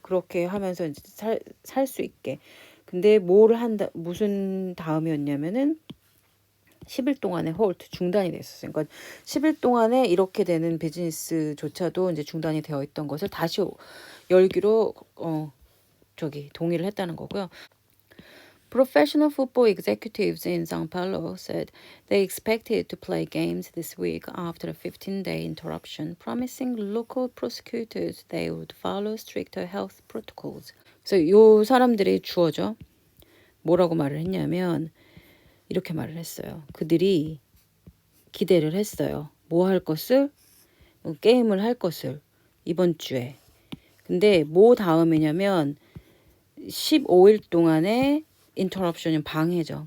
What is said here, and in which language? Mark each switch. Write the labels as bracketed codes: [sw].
[ko] 그렇게 하면서 이제 살 수 있게. 근데 뭐를 한다 무슨 다음이었냐면은 10일 동안의 홀트 중단이 됐었어요. 그러니까 10일 동안에 이렇게 되는 비즈니스조차도 이제 중단이 되어 있던 것을 다시 열기로 저기 동의를 했다는 거고요. [en] Professional football executives in São Paulo said they expected to play games this week after a 15-day interruption, promising local prosecutors they would follow stricter health protocols. [ko] 그래서 요 사람들이 주어져 뭐라고 말을 했냐면 이렇게 말을 했어요. 그들이 기대를 했어요. 뭐 할 것을? 게임을 할 것을 이번 주에. 근데 뭐 다음이냐면 15일 동안의 인터럽션은 방해죠.